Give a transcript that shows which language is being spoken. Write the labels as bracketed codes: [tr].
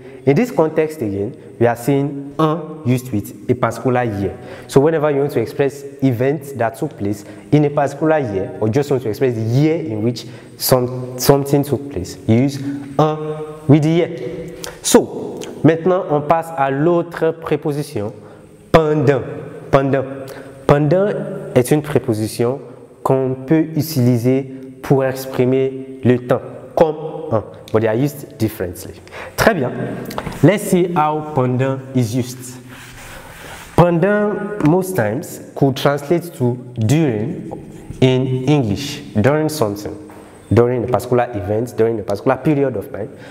[en] In this context again, we are seeing un used with a particular year. So whenever you want to express events that took place in a particular year, or just want to express the year in which something took place, you use un with the year. [fr] So, maintenant on passe à l'autre préposition, pendant. Pendant est une préposition qu'on peut utiliser pour exprimer le temps, comme un. [en] But they are used differently. [fr] Très bien. [en] Let's see how pendant is used. Pendant most times could translate to during in English. During something. During a particular event, during a particular period of time.